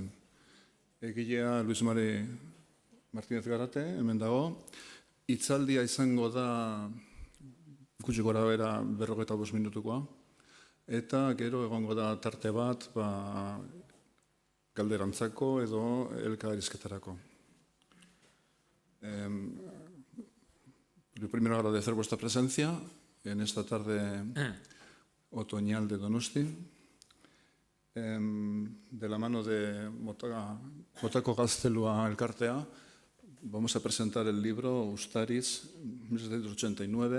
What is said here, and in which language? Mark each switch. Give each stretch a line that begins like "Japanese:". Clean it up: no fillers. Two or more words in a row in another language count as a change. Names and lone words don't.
Basque: Egilea Luis Mari Martínez Garate, hemen dago. Hitzaldia izango da gutxi gora bera 45 minutukoa. Eta gero egongo da tarte bat galderantzako edo elkarrizketarako.
Spanish: Primero agradecer vuestra presencia en esta tarde otoñal de Donosti. De la mano de Motako Gaztelua elkartea vamos a presentar el libro Uztaritz, 1789,